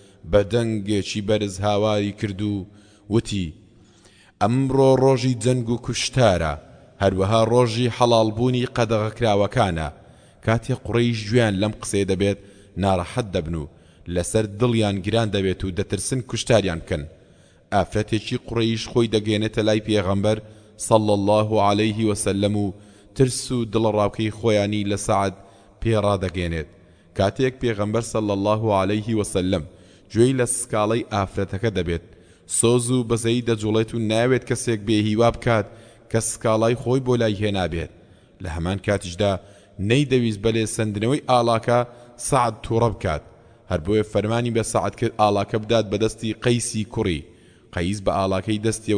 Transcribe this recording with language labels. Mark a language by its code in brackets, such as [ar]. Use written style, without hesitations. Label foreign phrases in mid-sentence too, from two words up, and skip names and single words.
[ckb] بە دەنگێکی بەرز هاواری کرد و وتی ئەمڕۆ ڕۆژی جەنگ و کوشتارە هەروەها ڕۆژی حەڵالبوونی قەدەغەکراوەکانە کاتێ قوڕەیش گوێیان لەم قسەی دەبێت ناڕەحەت دەبن و لەسەر دڵیان گران دەبێت و دەترسن کوشتاریان بکەن ئافرەتێکی قوڕەیش خۆی دەگەێنێتە لای پێغەمبەر [ar] صلى الله عليه وسلم [ckb] و ترس و دڵڕاوکەی خۆیانی لە سەعد پێڕادەگەێنێت کاتێک پێغەمبەر [ar] صلى الله عليه وسلم [ckb] گوێی لە سکاڵەی ئافرەتەکە دەبێت سۆز و بەزەی دەجوڵێت و ناوێت کەسێک بێهیوا بکات کە سکاڵای خۆی بۆ لای هێنابێت لە هەمان کاتیشدا نەیدەویست بەلێ سندنەوەی ئاڵاکە سەعد تووڕە بکات هەر بۆیە فەرمانی بە سەعد کرد ئاڵاکە بدات بەدەستی قەیسی کوڕی قەیس بە ئاڵاکەی دەستیەوە